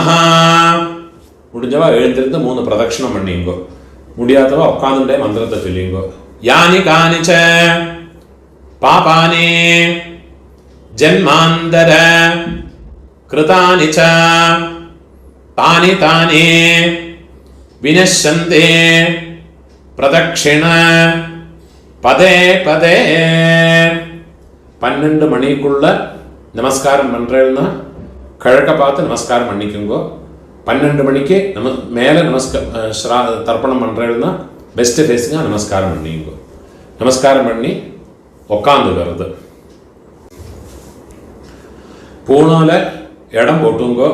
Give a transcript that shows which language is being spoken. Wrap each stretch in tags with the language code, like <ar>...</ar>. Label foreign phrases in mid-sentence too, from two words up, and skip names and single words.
<ta>முடிஞ்சவா எழுந்திருந்து 3 பிரதட்சணம் பண்ணிங்கோ. முடியாதவா உட்காந்துட்டே மந்திரத்தை சொல்லிங்கோ.</ta> <sa>यानि कानि च पापानि जन्मान्तरकृतानि च तानि तानि विनश्यन्ति प्रदक्षिणपदे पदे.</sa> <ta>12 மணிக்குள்ள நமஸ்காரம் பண்றேன்னா கிழக்க பார்த்து நமஸ்காரம் பண்ணிக்குங்கோ. 12 மணிக்கு மேலே தர்ப்பணம் பண்றேன்னா</ta> <en>west facing</en> <ta>நமஸ்காரம் பண்ணிங்கோ. நமஸ்காரம் பண்ணி உக்காந்துக்கிறது. பூணால இடம் போட்டுங்கோ.</ta>